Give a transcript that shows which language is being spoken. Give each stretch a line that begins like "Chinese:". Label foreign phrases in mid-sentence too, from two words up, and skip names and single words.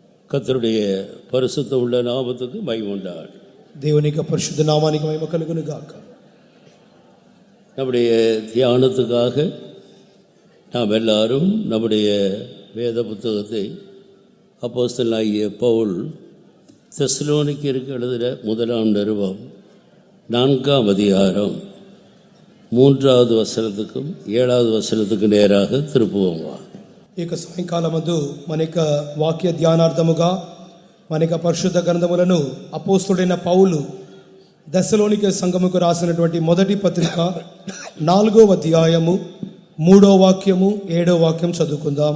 Tamil: கர்த்தருடைய பரிசுத்த உள்ள நாமத்துக்கு மகிமை உண்டாகட்டும்.
Telugu: దేవుని యొక్క పరిశుద్ధ నామానికి మహిమ కలుగును గాక.
Tamil: நம்முடைய தியானத்துக்காக நாம் எல்லாரும் நம்முடைய வேத புத்தகத்தை அப்போஸ்தலனாகிய பவுல் தெசலோனிக்கருக்கு எழுதின முதலாம் நிருபம் 4ஆம் அதிகாரம் 3வது வசனத்துக்கும் 7வது வசனத்துக்கு நேராக திருப்புவோம்.
Telugu: ఈ యొక్క సాయంకాలమందు మన యొక్క వాక్య ధ్యానార్థముగా మన యొక్క పరిశుద్ధ గ్రంథములను అపోస్తలుడైన పౌలు దెస్సలోనికే సంఘముకు రాసినటువంటి మొదటి పత్రిక 4వ అధ్యాయము 3వ వాక్యము 7వ వాక్యం చదువుకుందాం.